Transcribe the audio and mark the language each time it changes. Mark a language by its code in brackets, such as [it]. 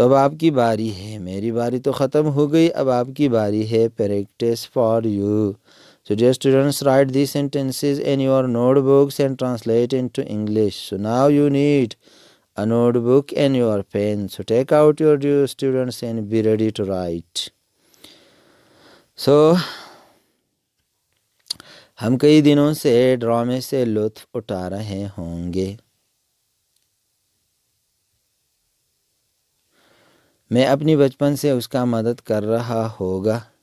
[ur] تو اب آپ کی باری ہے، میری باری تو ختم ہو گئی، اب آپ کی باری ہے [en] Practice for you. So dear students, write these sentences in your notebooks and translate into English. So now you need a notebook and your pen. So take out your dear students and be ready to write. [ur] So ہم کئی دنوں سے ڈرامے سے لطف اٹھا رہے ہوں گے. میں اپنی بچپن سے اس کا مدد کر رہا ہوگا.